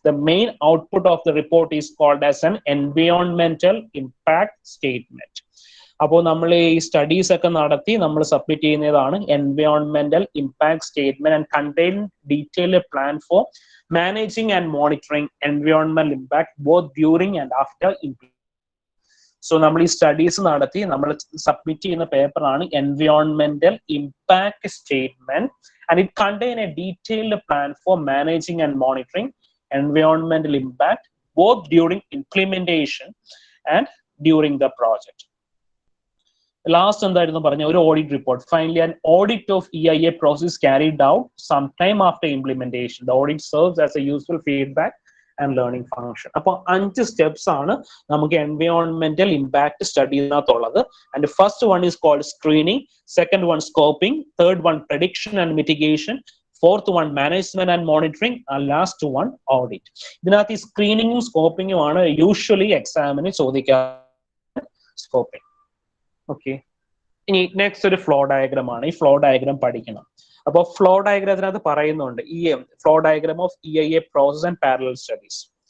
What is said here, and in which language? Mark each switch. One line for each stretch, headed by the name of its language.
English: The main output of the report is called as an environmental impact statement.
Malayalam: അപ്പോൾ നമ്മൾ ഈ
English: studies
Malayalam: ഒക്കെ നടത്തി നമ്മൾ
English: Submit ചെയ്യുന്നതാണ് എൻവയോൺമെന്റൽ impact statement and contain detailed plan for managing and monitoring എൻവയോൺമെന്റൽ impact both during and after implementation. So
Malayalam: നമ്മൾ ഈ
English: studies
Malayalam: നടത്തി നമ്മൾ
English: Submit ചെയ്യുന്ന പേപ്പറാണ് എൻവയോൺമെന്റൽ impact statement and it contain A detailed plan for managing and monitoring എൻവയോൺമെന്റൽ impact both during implementation and during the project.
Malayalam: Last എന്തായിരുന്നു പറഞ്ഞ ഒരു audit report.
English: Finally an audit of EIA process carried out sometime after implementation. The audit serves as a useful feedback and learning function.
Malayalam: അപ്പോൾ 5 steps ആണ് നമുക്ക്
English: environmental impact
Malayalam: studiesനകത്തുള്ളത്.
English: And the first one is called screening, second one scoping, third one prediction and mitigation, fourth one management and monitoring, and last one audit.
Malayalam: ഇതിനകത്ത് ഈ സ്ക്രീനിങ്ങും സ്കോപ്പിങ്ങും ആണ് usually എക്സാമിന് ചോദിക്കുക. Scoping. Okay, ഇനി next ഒരു flow diagram ആണ്. ഈ flow diagram പഠിക്കണം. അപ്പോൾ ഫ്ലോ ഡയഗ്രാമത്തിനകത്ത് പറയുന്നുണ്ട്
English: Flow diagram of EIA process and parallel studies.